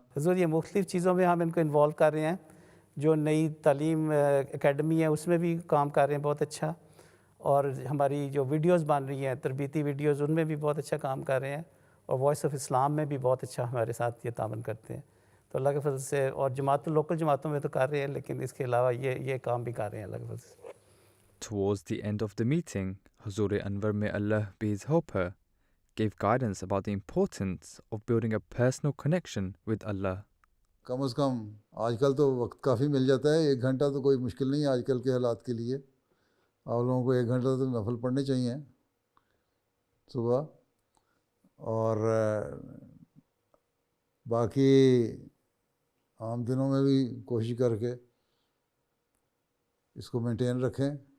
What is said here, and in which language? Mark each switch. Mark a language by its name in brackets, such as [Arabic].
[Hindi] हुजूर ये मुख्तलिफ़ चीज़ों में हम इनको इन्वॉल्व कर रहे हैं, जो नई तालीम एकेडमी है उसमें भी काम कर रहे हैं बहुत अच्छा, और हमारी जो वीडियोस बन रही हैं तरबीती वीडियोस उनमें भी बहुत अच्छा काम कर रहे हैं, और वॉइस ऑफ इस्लाम में भी बहुत अच्छा हमारे साथ ये तावन करते हैं। तो अल्लाह के फजल से, और जमात लोकल जमातों में तो कर रहे हैं, लेकिन इसके अलावा ये काम भी कर रहे हैं अल्लाह के फजल से। [English] Towards the end of the meeting, Hazur Anwar, may Allah be his helper, gave guidance about the importance of building a personal connection with Allah. [Hindi] कम से कम आजकल तो वक्त काफ़ी मिल जाता है, 1 घंटा तो कोई मुश्किल नहीं है आजकल के हालात के लिए। आप लोगों को 1 घंटा तो नफल पढ़ने चाहिए सुबह, और बाकी आम दिनों में भी कोशिश करके इसको मेंटेन रखें।